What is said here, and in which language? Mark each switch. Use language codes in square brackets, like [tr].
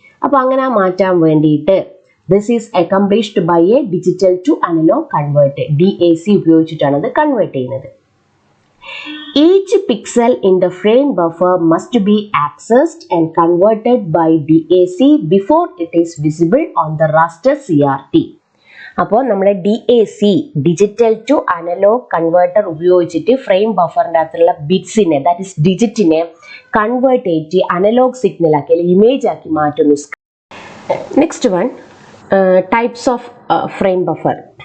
[ml] അപ്പോൾ അങ്ങനെ മാറ്റാൻ വേണ്ടിയിട്ട് [en] this is accomplished by a digital to analog converter, DAC [ml] ഉപയോഗിച്ചിട്ടാണ് അത് കൺവേർട്ട് ചെയ്യുന്നത്. [en] Each pixel in the frame buffer must be accessed and converted by DAC before it is visible on the raster CRT. [ml] അപ്പോൾ നമ്മുടെ DAC digital to analogue converter ഉപയോഗിച്ചിട്ട് frame ബഫറിൻ്റെ അകത്തുള്ള ബിറ്റ്സിനെ [en] that is [ml] ഡിജിറ്റിനെ convert ചെയ്ത് analogue signal ആക്കി അല്ലെങ്കിൽ image ആക്കി മാറ്റുന്നു. [en] Next one types of frame buffer.